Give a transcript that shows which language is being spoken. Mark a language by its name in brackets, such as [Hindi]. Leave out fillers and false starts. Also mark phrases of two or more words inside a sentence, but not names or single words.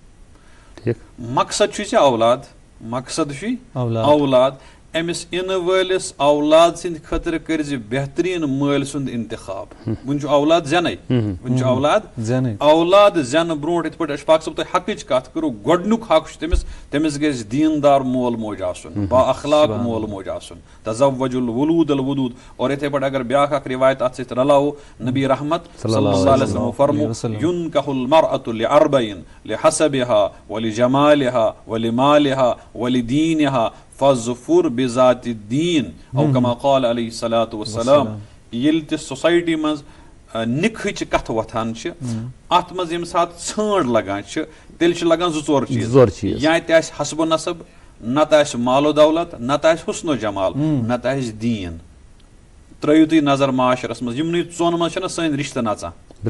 [Kashmiri] مقصد چھُے ژےٚ اولاد، مقصد چھُے اولاد، أمِس یِنہٕ وٲلِس اولاد سٕنٛدِ خٲطرٕ کٔرۍ زِ بہتریٖن مٲلۍ سُنٛد انتخاب، وُنہِ چھُ اولاد زینَے، وُنہِ چھُ اولاد زینَے، اولاد زینہٕ برونٛٹھ یِتھ پٲٹھۍ اشفاق صٲب تۄہہِ حقٕچ کتھ کٔرٕو، گۄڈنیُک حق چھُ تٔمِس گژھِ دیٖندار مول موج آسُن، با اخلاق مول موج آسُن، [Arabic] تزوج الولود الودود۔ [Kashmiri] اور یِتھے پٲٹھۍ اگر بیاکھ اکھ روایت اتھ سۭتۍ رلاوو، نبی رحمت [Arabic] صلی اللہ علیہ وسلم [Kashmiri] فرمو [Arabic] ينكح المرأة لأربع لحسبها ولجمالها ولمالها ولدينها فظفر بذات الدین، او کما قال علیہ الصلاۃ والسلام۔ [Kashmiri] ییٚلہِ تہِ سوسائٹی منٛز نکاحٕچ کتھ وتھان چھِ، اتھ منٛز ییٚمہِ ساتہٕ ژھانٛڈ لگان چھِ، تیٚلہِ چھِ لگان زٕ ژور چیٖز، یا تہِ آسہِ حسب و نسب، نتہٕ آسہِ مال و دولت، نتہٕ آسہِ حسن و جمال، نتہٕ آسہِ دیٖن۔ ترٲیِو تُہۍ نظر معاشرس منٛز، یِمنٕے ژۄن منٛز چھِنہ سٲنۍ رشتہٕ نژان۔